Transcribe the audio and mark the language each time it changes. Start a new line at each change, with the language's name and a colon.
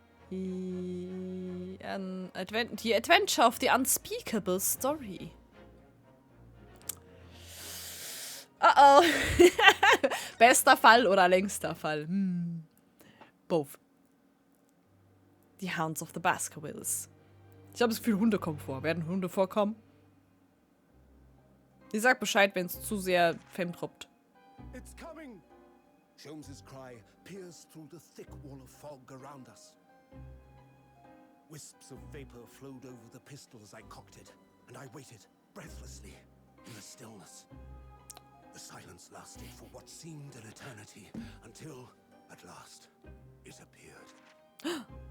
English: The Adventure of the Unspeakable Story. Oh.
German: Bester Fall oder längster Fall? Both. The Hounds of the Baskervilles. Ich habe das Gefühl, Hunde kommen vor. Werden Hunde vorkommen? Ich sag Bescheid, wenn es zu sehr fandroppt.
English: It's coming! Sholmes's cry pierced through the thick wall of fog around us. Wisps of vapor flowed over the pistol as I cocked it, and I waited, breathlessly, in the stillness. The silence lasted for what seemed an eternity, until, at last, it appeared.